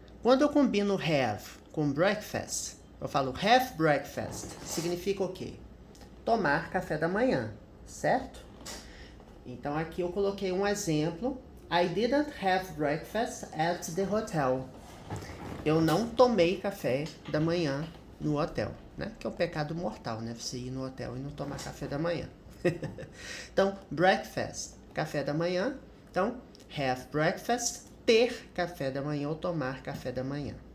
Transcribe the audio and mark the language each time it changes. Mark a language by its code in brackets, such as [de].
[pt] Quando eu combino have com breakfast, eu falo [en] have breakfast. [pt] Significa o quê? Tomar café da manhã, certo? Então aqui eu coloquei um exemplo. [en] I didn't have breakfast at the hotel. [pt] Eu não tomei café da manhã no hotel, né? Que é o pecado mortal, né? Você ir no hotel e não tomar café da manhã. Então, breakfast, café da manhã. Então, [en] have breakfast, [pt] ter café da manhã ou tomar café da manhã.